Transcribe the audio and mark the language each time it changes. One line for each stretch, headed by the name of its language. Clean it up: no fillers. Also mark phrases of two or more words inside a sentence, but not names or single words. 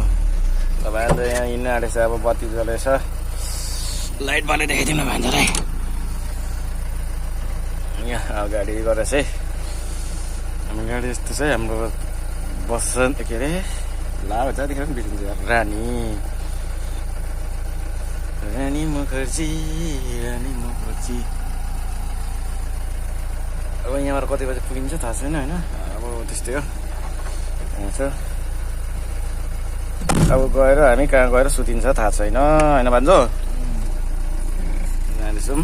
Nepali: तपाईँहरू यहाँ हिँड्नु आँटेछ अब बत्ती जलेछ लाइट बाले देखाइदिउँ न भान्जालाई। यहाँ अगाडि गरेछ है हाम्रो गाडी यस्तो छ हाम्रो बस के अरे लाभ जतिखेर पनि बिग्रिन्छ रानी रानी मुखर्जी रानी मुखर्जी। अब यहाँबाट कति बजी पुगिन्छ थाहा छैन होइन। अब त्यस्तै हो यहाँ छ। अब गएर हामी कहाँ गएर सुतिन्छ थाहा छैन होइन भन्जो जाँदैछौँ।